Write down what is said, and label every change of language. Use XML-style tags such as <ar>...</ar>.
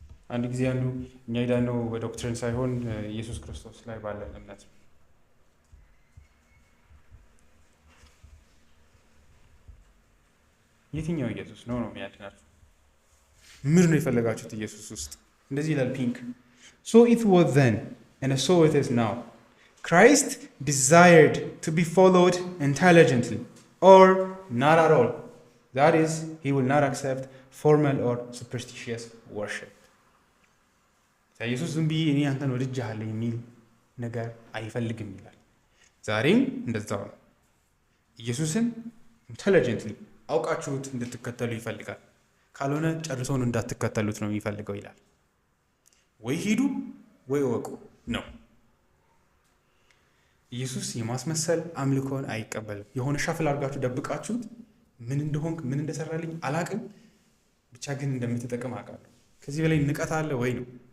<am>አንድ ጊዜ አንዱ እኛ የዳነው በዶክትሪን ሳይሆን ኢየሱስ ክርስቶስ ላይ ባለን እምነት ነው። የትኛው ኢየሱስ ነው የሚያድናችሁ? ምን ነው የፈለጋችሁት ኢየሱስ ውስጥ? እንደዚህ ይላል ፒንክ</am> <en>so it was then and so it is now Christ desired to be followed intelligently or not at all. That is, he will not accept formal or superstitious worship.</en> <am>ኢየሱስ ዝም ብዬ እኔ አንተን ወድጄሃለሁ የሚል ነገር አይፈልግም ይላል። ዛሬም እንደዛው ነው። ኢየሱስን ኢንተለጀንትሊ አውቃችሁት እንድትከተሉ ይፈልጋል። ካልሆነ ጨርሶን እንዳትከተሉት ነው የሚፈልገው ይላል። ወይ ሂዱ ወይ ወቁ ነው። ኢየሱስ የማስመሰል አምልኮን አይቀበልም። የሆነ ሻፍል አድርጋችሁ ደብቃችሁት ምን እንደሆንክ ምን እንደሰራልኝ አላቅም፣ ብቻ ግን እንደምትጠቅም አውቃለሁ። ከዚህ በላይ ንቀት አለ ወይ ነው?</am>